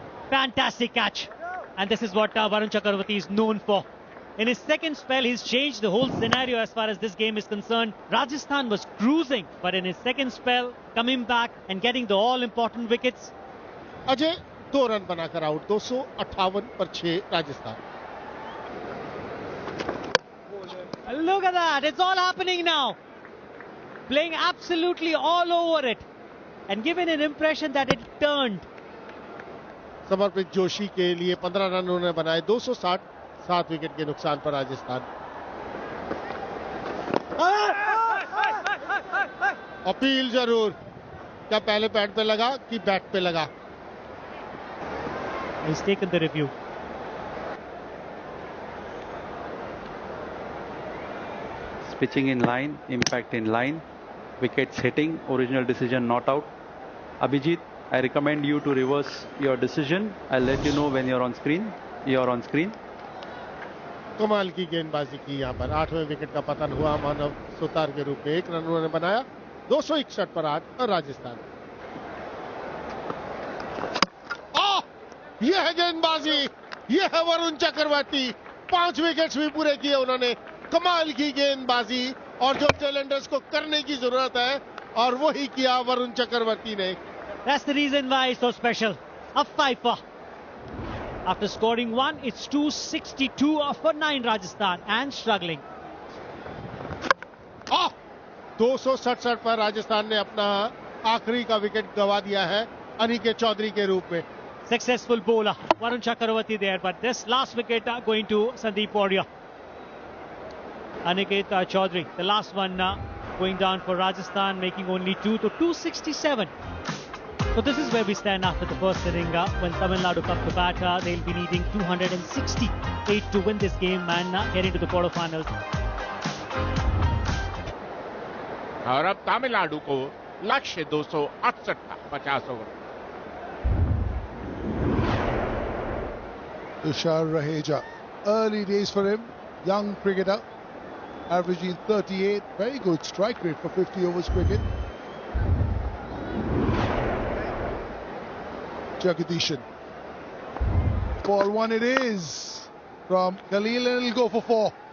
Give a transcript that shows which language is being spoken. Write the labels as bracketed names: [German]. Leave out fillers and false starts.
[English] Fantastic catch. And this is what Varun Chakravarti is known for. In his second spell, he's changed the whole scenario as far as this game is concerned. Rajasthan was cruising, but in his second spell, coming back and getting the all-important wickets. [Hindi] Ajay 2 run बनाकर out, 258 पर 6 Rajasthan. [English] Look at that, it's all happening now. Playing absolutely all over it and giving an impression that it turned. [Hindi] समर्पित जोशी के लिए 15 run उन्होंने बनाए, 267 wicket के नुकसान पर राजस्थान. अपील जरूर, क्या पहले पैड पे लगा कि बैट पे लगा? [English] He's taken the review. Pitching in line, impact in line, wickets hitting, original decision not out. Abhijit, I recommend you to reverse your decision. I'll let you know when you're on screen. You're on screen. [Hindi] कमाल की गेंदबाजी की यहां पर. 8वें wicket का पतन हुआ मानव सुतार के रूप में. 1 रन उन्होंने बनाया, 261 पर 8 और राजस्थान. यह है गेंदबाजी, यह है वरुण चक्रवर्ती. 5 विकेट्स भी पूरे किए उन्होंने. कमाल की गेंदबाजी और जो चैलेंजर्स को करने की जरूरत है, और वही किया वरुण चक्रवर्ती ने. [English] That's the reason why it's so special. A 5 After scoring 1, it's 262 for 9 Rajasthan and struggling. [Hindi] 267 पर राजस्थान ने अपना आखिरी का विकेट गवा दिया है अनिकेत चौधरी के रूप में. [English] Successful bowler Varun Chakravarti there, but this last wicket going to Sandeep Warrior. Aniket Chaudhary, the last one going down for Rajasthan, making only 2 to 267. So this is where we stand after the first inning. When Tamil Nadu come to bat, they'll be needing 268 to win this game and get into the quarterfinals. [Hindi] और अब तमिलनाडु को लक्ष्य 268 का 50 over. [English] Tushar Raheja, early days for him, young cricketer, averaging 38, very good strike rate for 50 overs cricket. Jagadeeshan, ball 1 it is from Khalil, and he'll go for 4.